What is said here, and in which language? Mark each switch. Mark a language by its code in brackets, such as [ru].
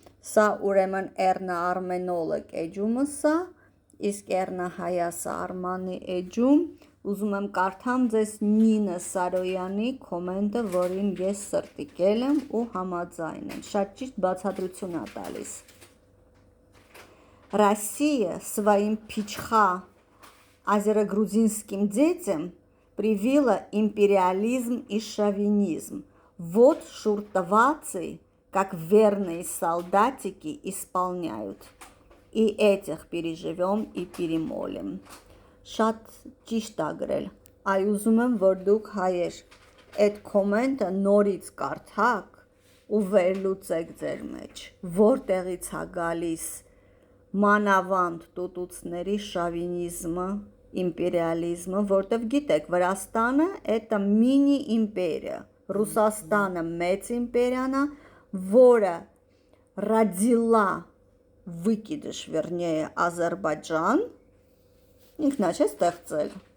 [hy] Սա ուրեմն Էռնա Արմենոլոգ էջումս է, իսկ Էռնա Հայասը Արմանի էջում, ուզում եմ կարդամ ձեզ Նինա Սարոյանի կոմենտը, որին ես սրտիկել եմ ու համաձայն եմ, շատ ճիշտ բացատրություն է տալիս։ [ru] Россия своим пичха азеро-грузинским детям привила империализм и шовинизм. Вот шуртовацы, как верные солдатики, исполняют. И этих переживем и перемолим. [hy] Շատ ճիշտ է գրել, այ ուզում եմ, որ դուք հայեր այդ կոմենտը նորից կարդաք ու վերլուծեք ձեր մեջ, որտեղից է գալիս մանավանդ տուտուցների շովինիզմը, իմպերիալիզմը, որտեղ գիտեք, Վրաստանը это մինի իմպերիա, Ռուսաստանը մեծ իմպերիան է, որը [ru] родила выкидыш, вернее, [hy] Ադրբեջան, ինքնա չէ ստեղծել,